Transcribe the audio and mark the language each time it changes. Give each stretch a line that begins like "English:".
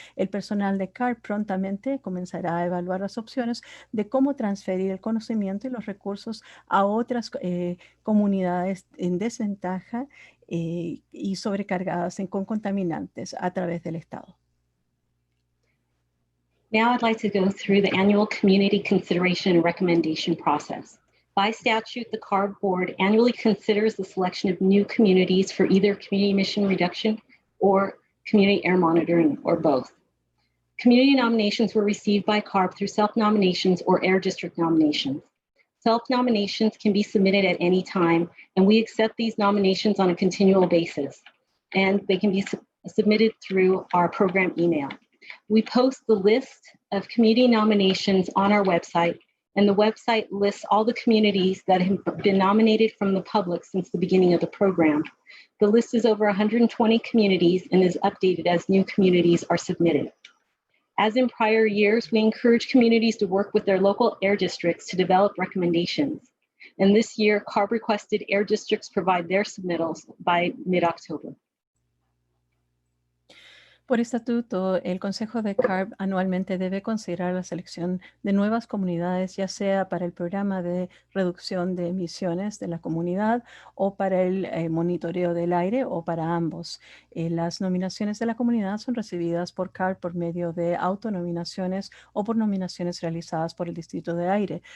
Spanish: El personal de CARB prontamente comenzará a evaluar las opciones de cómo transferir el conocimiento y los recursos a otras comunidades en desventaja y sobrecargadas con contaminantes a través del Estado.
English: Now I'd like to go through the annual community consideration and recommendation process. By statute, the CARB board annually considers the selection of new communities for either community emission reduction or community air monitoring, or both. Community nominations were received by CARB through self-nominations or air district nominations. Self-nominations can be submitted at any time, and we accept these nominations on a continual basis, and they can be submitted through our program email. We post the list of community nominations on our website, and the website lists all the communities that have been nominated from the public since the beginning of the program. The list is over 120 communities and is updated as new communities are submitted. As in prior years, we encourage communities to work with their local air districts to develop recommendations. And this year, CARB requested air districts provide their submittals by mid-October.
Spanish: Por estatuto, el Consejo de CARB anualmente debe considerar la selección de nuevas comunidades, ya sea para el programa de reducción de emisiones de la comunidad o para el monitoreo del aire o para ambos. Las nominaciones de la comunidad son recibidas por CARB por medio de autonominaciones o por nominaciones realizadas por el Distrito de Aire.